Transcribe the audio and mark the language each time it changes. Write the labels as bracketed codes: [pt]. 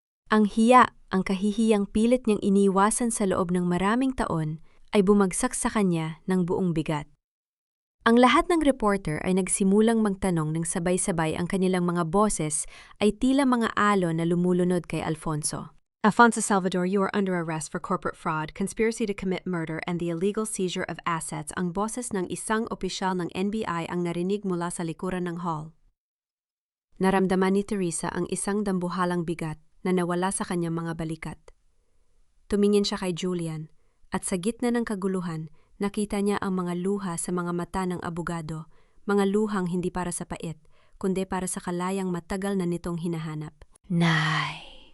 [tl] Ang hiya, ang kahihiyang pilit niyang iniwasan sa loob ng maraming taon ay bumagsak sa kanya ng buong bigat. Ang lahat ng reporter ay nagsimulang magtanong ng sabay-sabay ang kanilang mga boses ay tila mga alon na lumulunod kay Alfonso. [en] Alfonso Salvador, you are under arrest for corporate fraud, conspiracy to commit murder, and the illegal seizure of assets. [tl] Ang boses ng isang opisyal ng NBI ang narinig mula sa likuran ng hall. Naramdaman ni Teresa ang isang dambuhalang bigat na nawala sa kanyang mga balikat. Tumingin siya kay Julian at sa gitna ng kaguluhan, nakita niya ang mga luha sa mga mata ng abogado, mga luhang hindi para sa pait, kundi para sa kalayang matagal na nitong hinahanap. Nay!